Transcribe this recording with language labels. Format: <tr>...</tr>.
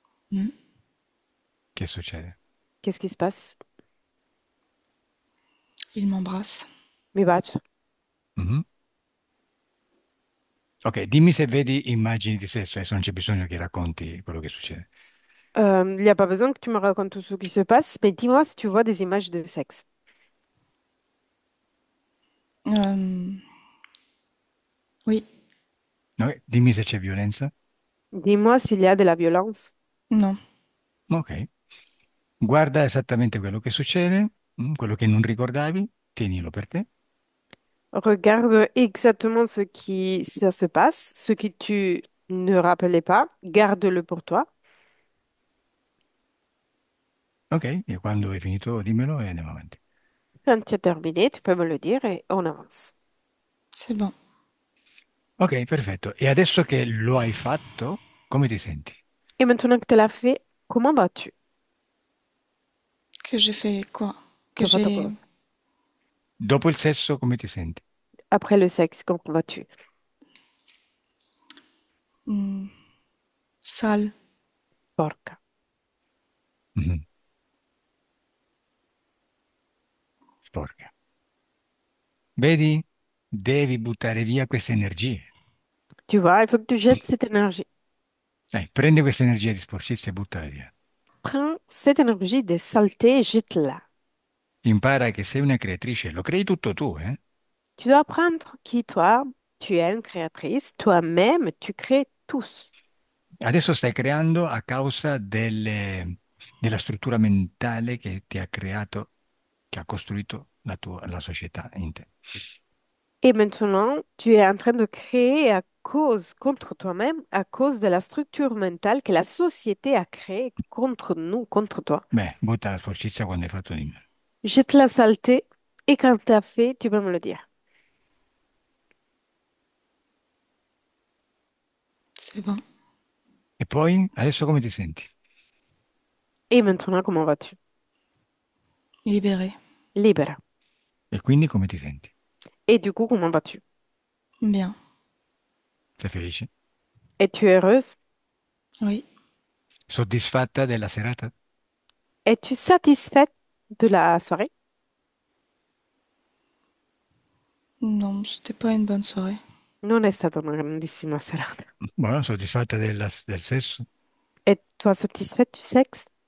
<it>Hmm. Che succede?</it> <fr>Qu'est-ce qui se passe? Il m'embrasse.</fr> <it>Mi bacia. Mhm. Ok, dimmi se vedi immagini di sesso, adesso non c'è bisogno che racconti quello che succede.</it> <fr>Il n'y a pas besoin que tu me racontes tout ce qui se passe, mais dis-moi si tu vois des images de sexe. Euh, oui,</fr> <it>No, dimmi se c'è violenza.</it> <fr>Dis-moi s'il y a de la violence. non,</fr> <it>Ok, guarda esattamente quello che succede, quello che non ricordavi, tienilo per te.</it> <fr>Regarde exactement ce qui ça se passe, ce que tu ne rappelais pas, garde-le pour toi.</fr> <it>Ok, e quando hai finito dimmelo e andiamo avanti.</it> <fr>Quand tu as terminé, tu peux me le dire et on avance. c'est bon.</fr> <it>Ok, perfetto. E adesso che lo hai fatto, come ti senti?</it> <fr>Et maintenant que tu l'as fait, comment vas-tu? Que j'ai fait quoi? Que</fr> <it>Che hai fatto</it> <fr>j'ai</fr> <it>cosa? Dopo il sesso, come ti senti?</it> <fr>Après le sexe, comment vas-tu? hmm, sale.</fr> <it>Porca. Mhm. Sporca. Vedi? Devi buttare via queste energie.</it> <fr>Tu vois, il faut que tu jettes cette énergie.</fr> <it>Prendi questa energia di sporcizia e buttala via.</it> <fr>Prends cette énergie de saleté et jette-la.</fr> <it>Impara che sei una creatrice, lo crei tutto tu, eh?</it> <fr>Tu dois apprendre qui toi, tu es une créatrice, toi-même, tu crées tous.</fr> <it>Adesso stai creando a causa della struttura mentale che ti ha creato, che ha costruito la società in te.</it> <fr>Et maintenant, tu es en train de créer à cause, contre toi-même, à cause de la structure mentale que la société a créée contre nous, contre toi.</fr> <it>Beh, butta la sporcizia quando hai fatto di me.</it> <fr>Jette la saleté et quand tu as fait, tu peux me le dire. C'est bon.</fr> <it>E poi, adesso come ti senti?</it> <fr>Et maintenant, comment vas-tu? Libéré. Libre.</fr> <it>E quindi come ti senti?</it> <fr>Et du coup, comment vas-tu? Bien.</fr> <it>Sei felice?</it> <fr>Es-tu heureuse? Oui.</fr> <it>Soddisfatta della serata?</it> <fr>Es-tu satisfaite de la soirée? Non, c'était pas une bonne soirée.</fr> <it>Non è stata una grandissima serata. Buono, soddisfatta del sesso?</it> <fr>Et toi satisfaite du sexe?</fr>